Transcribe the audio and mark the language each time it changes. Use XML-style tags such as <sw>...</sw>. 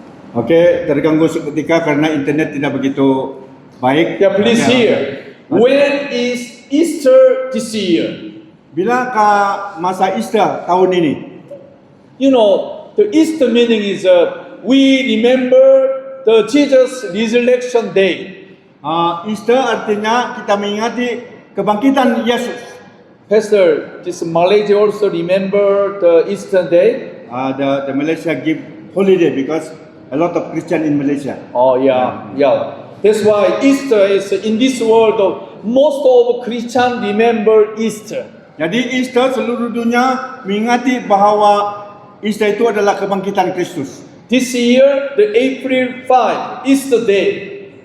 <ms>Oke, terganggu seketika karena internet tidak begitu baik.</ms> <en>Yeah, please hear. When is Easter this year?</en> <ms>Bilakah masa Easter tahun ini?</ms> <en>The Easter meaning is we remember the Jesus resurrection day.</en> <ms>Easter artinya kita mengingati kebangkitan Yesus.</ms> <en>Pastor, this Malaysia also remember the Easter day? The Malaysia give holiday because a lot of Christian in Malaysia. Oh yeah. That's why Easter is in this world. Most of Christian remember Easter.</en> <ms>Jadi Easter seluruh dunia mengingati bahwa Easter itu adalah kebangkitan Kristus.</ms> <en>This year, the April 5 Easter day.</en>